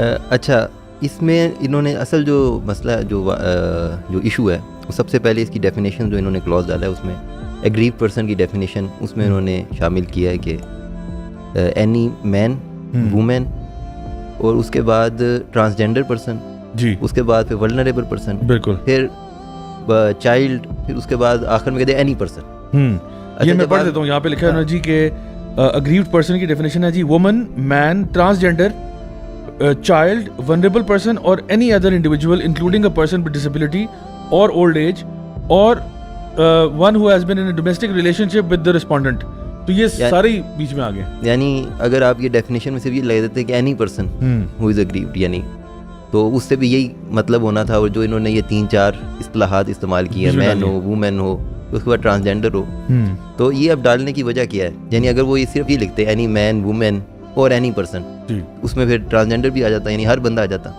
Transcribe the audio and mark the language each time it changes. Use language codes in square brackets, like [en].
[ur] اچھا, اس میں انہوں نے اصل جو مسئلہ جو ایشو ہے, سب سے پہلے اس کی ڈیفینیشن جو انہوں نے کلوز ڈالا ہے اس میں ایگریو پرسن کی ڈیفینیشن اس میں انہوں نے شامل کیا ہے کہ اینی مین, وومین, اور اس کے بعد ٹرانسجینڈر پرسن, جی, اس کے بعد پھر ولنریبل پرسن, بالکل, پھر چائلڈ, پھر اس کے بعد آخر میں کہتے ہیں اینی پرسن. یہ میں پڑھ دیتا ہوں, یہاں پہ لکھا ہے جی کہ اگریوڈ پرسن کی ڈیفینیشن ہے جی, women, main, transgender, [en] child, vulnerable person or any other individual including a person with disability or old age or one who has been in a domestic relationship with the respondent. [ur] تو یہ سارے بیچ میں آگے, یعنی اگر آپ یہ ڈیفینیشن میں سے بھی لے دیتے کہ [en] any person who is aggrieved, [ur] یعنی تو اس سے بھی یہی مطلب ہونا تھا. اور جو انہوں نے یہ 3-4 اصطلاحات استعمال کی ہیں, مین ہو, وومن ہو, اس کے بعد ٹرانسجینڈر ہو, تو یہ اب ڈالنے کی وجہ کیا ہے؟ یعنی اگر وہ یہ صرف یہ لکھتے اینی مین, وومن اور اینی پرسن, اس میں پھر ٹرانسجینڈر بھی آ جاتا, یعنی ہر بندہ آ جاتا.